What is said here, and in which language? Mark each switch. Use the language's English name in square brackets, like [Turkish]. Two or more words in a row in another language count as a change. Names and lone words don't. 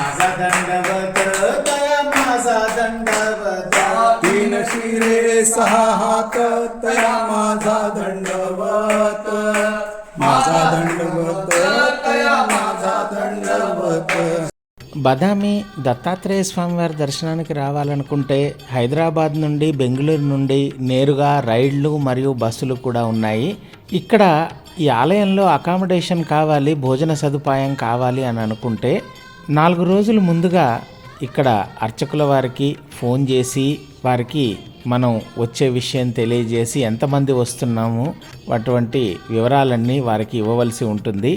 [Marathi] दंडवत तया माझा दंडवत तीन शिरे सहा हात तया माझा दंडवत माझा दंडवत तया माझा दंडवत. [Telugu] బదామి దత్తాత్రేయ స్వామివారి దర్శనానికి రావాలనుకుంటే హైదరాబాద్ నుండి బెంగళూరు నుండి నేరుగా రైళ్లు మరియు బస్సులు కూడా ఉన్నాయి. ఇక్కడ ఈ ఆలయంలో అకామిడేషన్ కావాలి, భోజన సదుపాయం కావాలి అని అనుకుంటే 4 రోజులు ముందుగా ఇక్కడ అర్చకుల వారికి ఫోన్ చేసి వారికి మనం వచ్చే విషయం తెలియజేసి ఎంతమంది వస్తున్నాము అటువంటి వివరాలన్నీ వారికి ఇవ్వవలసి ఉంటుంది.